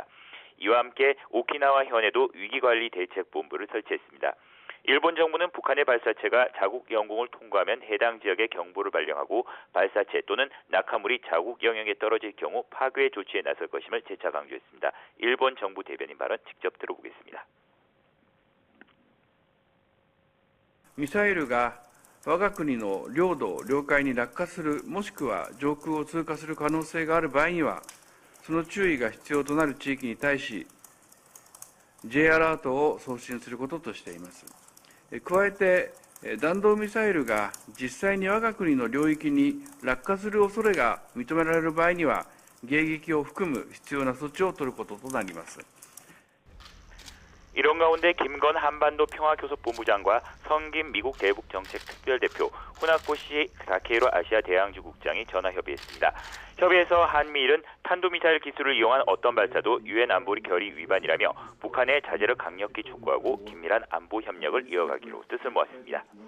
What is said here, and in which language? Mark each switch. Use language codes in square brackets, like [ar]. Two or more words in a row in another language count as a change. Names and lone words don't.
[ko] 이와 함께 오키나와 현에도 위기관리 대책본부를 설치했습니다. 일본 정부는 북한의 발사체가 자국 영공을 통과하면 해당 지역에 경보를 발령하고 발사체 또는 낙하물이 자국 영역에 떨어질 경우 파괴 조치에 나설 것임을 재차 강조했습니다. 일본 정부 대변인 발언 직접 들어보겠습니다. [ja] ミサイルが我が国の領土・領海に落下するもしくは上空を通過する可能性がある場合にはその注意が必要となる地域に対し J アラートを送信することとしています。加えて弾道ミサイルが実際に我が国の領域に落下する恐れが認められる場合には迎撃を含む必要な措置を取ることとなります。 [ko] 이런 가운데 김건 한반도 평화교섭본부장과 성김 미국 대북 정책 특별대표, 후나코시 다케이로 아시아 대양주 국장이 전화 협의했습니다. 협의에서 한미일은 탄도미사일 기술을 이용한 어떤 발사도 유엔 안보리 결의 위반이라며 북한의 자제를 강력히 촉구하고 긴밀한 안보 협력을 이어가기로 뜻을 모았습니다.